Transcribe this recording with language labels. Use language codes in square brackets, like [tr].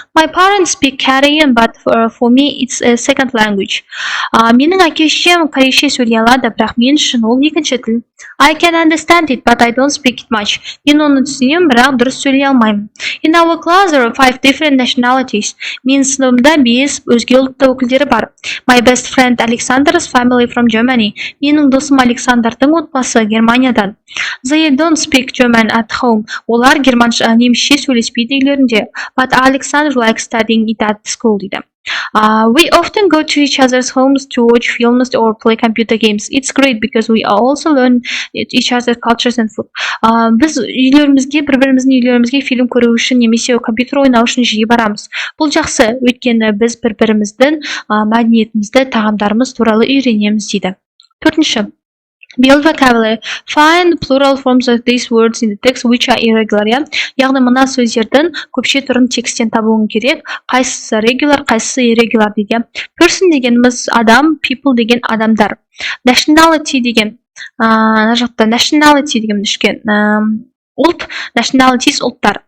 [en] My parents speak Korean, but for me it's a second language. [kk] Менің әке-шешем корейше сөйлей алады, бірақ мен үшін ол екінші тіл. [en] I can understand it, but I don't speak it much. [kk] Мен оны түсінемін, бірақ дұрыс сөйлей алмаймын. [en] In our class there are 5 different nationalities. [kk] Мен сыныбымда 5 өзге ұлтты өкілдері бар. [en] My best friend Alexander's family from Germany. [kk] Менің досым Александрдың отбасы Германиядан. [en] They don't speak German at home. [kk] Олар немісше сөйлеспейді үйлерінде. [en] But Alexander likes studying it at school [kk] дейді. [en] We often go to each other's homes to watch films or play computer games. It's great because we also learn each other's cultures and food. [kk] Біз бір-біріміздің үйлерімізге фильм көру үшін немесе компьютер ойнау үшін жиі барамыз. Бұл жақсы, өйткені біз бір-біріміздің мәдениетімізді, тағамдарымыз туралы үйренеміз дейді. [en] 4-ші. Build vocabulary. Find plural forms of these words in the text which are irregular. [kk] Яғни мына сөздердің көпше түрін текстен табуың керек. Қайсысы regular, қайсысы irregular дейді. Person дегеніміз адам, people деген адамдар. Nationality деген nationality деген ішкен ұлт, nationalities ұлттар.